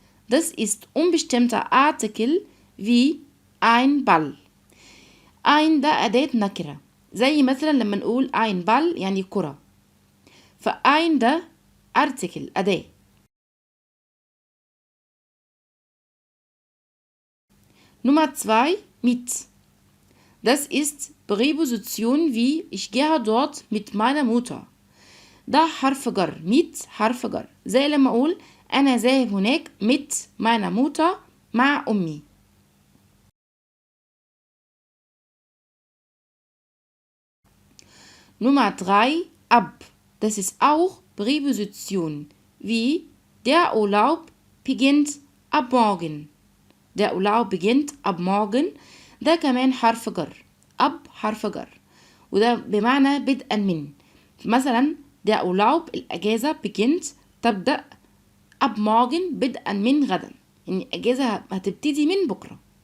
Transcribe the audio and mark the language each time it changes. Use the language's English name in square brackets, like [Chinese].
[German] Das ist unbestimmter Artikel wie ein Ball. [Arabic] ein ده أداة نكرة، زي مثلا لما نقول [German] ein Ball [Arabic] يعني كرة، فein ده Artikel أداة. [German] Nummer 2. Mit. Das ist Präposition wie ich gehe dort mit meiner Mutter. [Arabic] ده حرف جر، mit حرف جر، زي لما أقول أنا ذاهب هناك [German] mit meiner Mutter [Arabic] مع أمي. [German] Nummer 3. Ab. Das ist auch Präposition wie der Urlaub beginnt ab morgen. Der Urlaub beginnt ab morgen [Arabic] ده كمان حرف جر، ab حرف جر وده بمعنى بدءا من. مثلا [German] der Urlaub [Arabic] الأجازة [German] beginnt [Arabic] تبدأ [German] ab morgen [Arabic] بدءا من غدا، يعني الأجازة هتبتدي من بكرة.